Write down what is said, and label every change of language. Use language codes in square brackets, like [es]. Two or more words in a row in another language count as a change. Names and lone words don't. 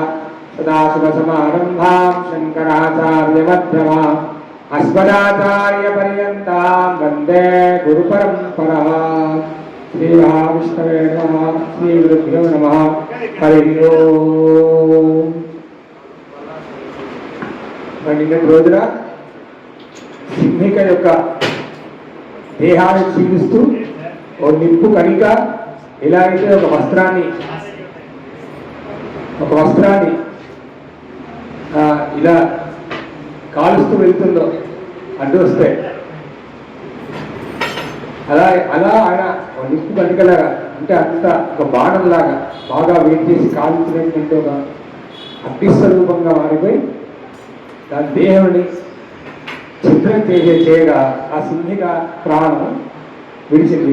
[sa] सदाशिवसमारम्भां शङ्कराचार्यमध्यमाम् अस्मदाचार्यपर्यन्तां वन्दे गुरुपरम्पराम्। श्रीमहाविष्णवे नमः। श्रीगुरुभ्यो नमः। हरि ओम्। [te] నిన్నటి రోజున సింహిక యొక్క దేహాన్ని చీలుస్తూ ఓ నిప్పు కణిక ఎలా అయితే ఒక వస్త్రాన్ని ఇలా కాలుస్తూ వెళ్తుందో అడ్డు వస్తే అలా ఆయన నిప్పు కణికలాగా అంటే అంత ఒక బాణంలాగా బాగా వెయిట్ చేసి కాల్చుకునేటువంటి ఒక అగ్నిస్వరూపంగా మారిపోయి దాని దేహాన్ని చిత్రం చేయగా ఆ సింహిక ప్రాణం విడిచింది.